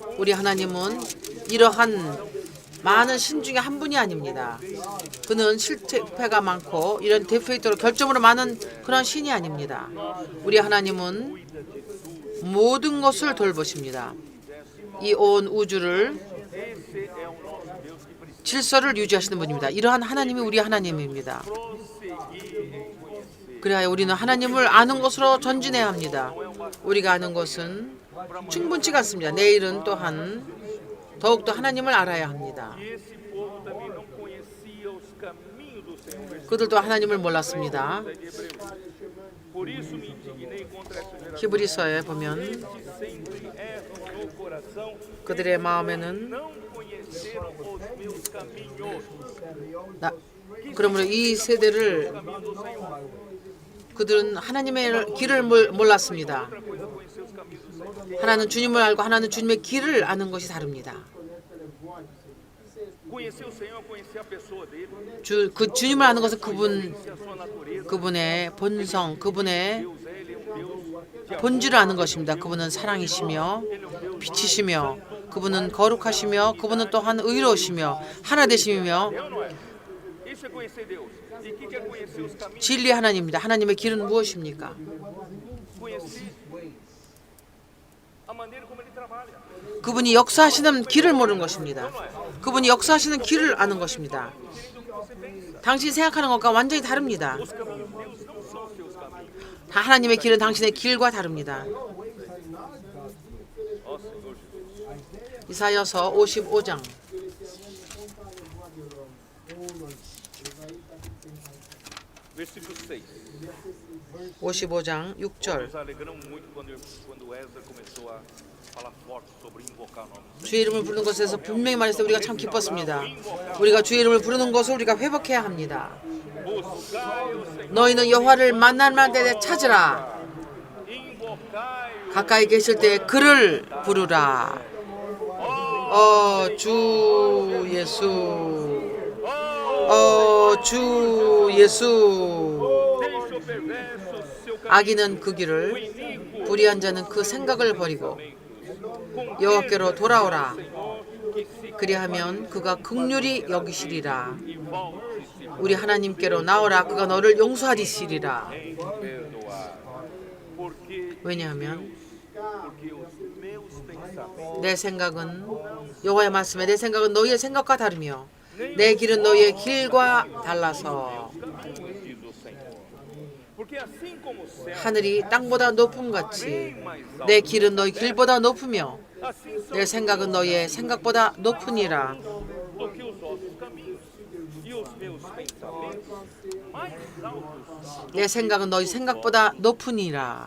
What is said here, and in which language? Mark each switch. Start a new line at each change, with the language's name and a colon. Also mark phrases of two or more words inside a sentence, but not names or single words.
Korean: 우리 하나님은 이러한 많은 신 중에 한 분이 아닙니다. 그는 실패가 많고 이런 데페이트로 결점으로 많은 그런 신이 아닙니다. 우리 하나님은 모든 것을 돌보십니다. 이 온 우주를
Portuguese: Esse é o nosso Deus que precisa
Korean: 질서를 유지하시는 분입니다. 이러한 하나님이 우리 하나님입니다.
Portuguese: prosseguir em conhecer.
Korean: 그래야 우리는 하나님을 아는 것으로 전진해야 합니다. 우리가 아는 것은 충분치가 않습니다. 내일은 또한 더욱더 하나님을 알아야 합니다.
Portuguese: E esse povo também não conhecia os caminhos do Senhor.
Korean: 그들도 하나님을 몰랐습니다.
Portuguese: De Hebreus. Por isso me indignei contra essa geração.
Korean: 히브리서에 보면
Portuguese: Que sempre erram no coração,
Korean: 그들의 마음에는
Portuguese: não conheceram os meus caminhos.
Korean: 그러므로 이 세대를
Portuguese: Caminho do Senhor.
Korean: 그들은 하나님의 길을 몰랐습니다.
Portuguese: Outra coisa é conhecer os caminhos do Senhor.
Korean: 하나는 주님을 알고 하나는 주님의 길을 아는 것이 다릅니다.
Portuguese: Conhecer o Senhor, conhecer a pessoa dele,
Korean: 그 주님을 아는 것은
Portuguese: conhecer a sua natureza.
Korean: 그분의 본성, 그분의
Portuguese: Deus, ele é um Deus de
Korean: 본질을 아는 것입니다. 그분은 사랑이시며 빛이시며 그분은 거룩하시며 그분은 또한 의로우시며 하나 되심이며
Portuguese: amor, não é? Isso é conhecer Deus. E o que é conhecer os caminhos?
Korean: 진리 하나님입니다. 하나님의 길은 무엇입니까?
Portuguese: Conhecer a maneira como ele trabalha.
Korean: 그분이 역사하시는 길을 모르는 것입니다. 그분이 역사하시는 길을 아는 것입니다. 당신이 생각하는 것과 완전히 다릅니다.
Portuguese: Os caminhos de Deus não são os seus caminhos.
Korean: 하나님의 길은 당신의 길과 다릅니다.
Portuguese: Ó Senhor Jesus.
Korean: 이사야서 55장
Portuguese: Versículo 6.
Korean: 55장 6절
Portuguese: Nos alegramos muito quando Ezra começou a falar forte sobre invocar o nome do Senhor.
Korean: 주의 이름을 부르는 것에서 분명히 말했을 때 우리가 참 기뻤습니다. 우리가 주의 이름을 부르는 것을 우리가 회복해야 합니다.
Portuguese: Buscai o Senhor,
Korean: 너희는 여호와를 만날 만때 찾으라.
Portuguese: invocai-o.
Korean: 가까이 계실 때 그를 부르라. 주 예수. 주 예수.
Portuguese: Deixa o perverso seu caminho.
Korean: 악인은 그 길을, 불의한 자는 그 생각을 버리고 여호와께로 돌아오라. 그리하면 그가 긍휼히 여기시리라.
Portuguese: E volte-se
Korean: 우리 하나님께로 나오라. 그가 너를 용서하리시리라.
Portuguese: em perdoar. Porque
Korean: 왜냐하면
Portuguese: os meus pensamentos
Korean: 내 생각은 여호와의 말씀에 내 생각은 너희의 생각과 다르며 내 길은 너희의 길과 달라서
Portuguese: diz o Senhor. Porque assim como o céu
Korean: 하늘이 땅보다 높음 같이
Portuguese: mais alto,
Korean: 내 길은 너희 길보다 높으며
Portuguese: assim são
Korean: 내 생각은 너희의 생각보다 높으니라.
Portuguese: do que os vossos caminhos. E os meus pensamentos mais altos.
Korean: 내 생각은 너희 생각보다 높으니라.